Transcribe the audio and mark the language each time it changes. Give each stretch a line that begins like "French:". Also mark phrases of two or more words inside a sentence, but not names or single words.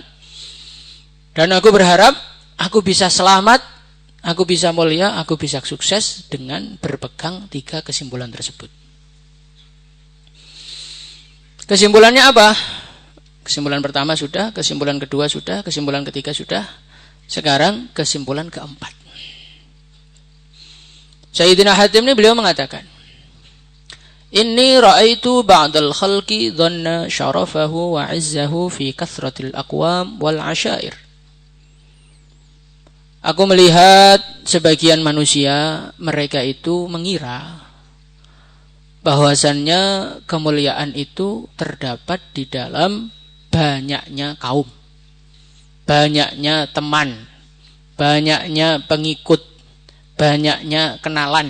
Indonesian: Dan aku berharap aku bisa selamat, aku bisa mulia, aku bisa sukses dengan berpegang 3 kesimpulan tersebut." Kesimpulannya apa? Kesimpulan pertama sudah, kesimpulan kedua sudah, kesimpulan ketiga sudah. Sekarang kesimpulan keempat. Sayyidina Hatim ini beliau mengatakan,
Arabic: "إني رأيت بعض الخلق ظن شرفه وعزه في كثرة الأقوام والعشائر."
Indonesian: Aku melihat sebagian manusia, mereka itu mengira bahwasannya kemuliaan itu terdapat di dalam banyaknya kaum, banyaknya teman, banyaknya pengikut, banyaknya kenalan.